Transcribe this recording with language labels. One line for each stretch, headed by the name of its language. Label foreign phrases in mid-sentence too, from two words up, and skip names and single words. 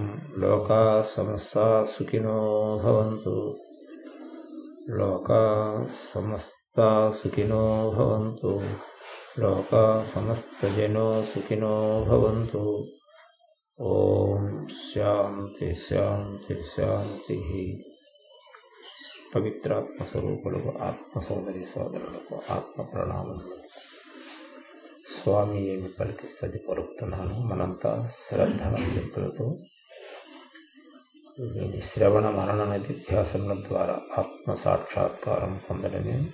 Sanskrit: लोका समस्ता सुखिनो भवन्तु। लोका समस्ता सुखिनो भवन्तु। लोका समस्तजनो सुखिनो भवन्तु। ओम शांति शांति शांति।
Telugu: పవిత్ర ఆత్మస్వరూపులకు ఆత్మ సోదరి సోదరులకు ఆత్మ ప్రణామములు. స్వామి ఏమి పలికిస్తుంది పలుకుతున్నాను. మనంతా శ్రద్ధ శక్తులతో శ్రవణ మనన నిధ్యాసనల ద్వారా ఆత్మ సాక్షాత్కారం పొందడమే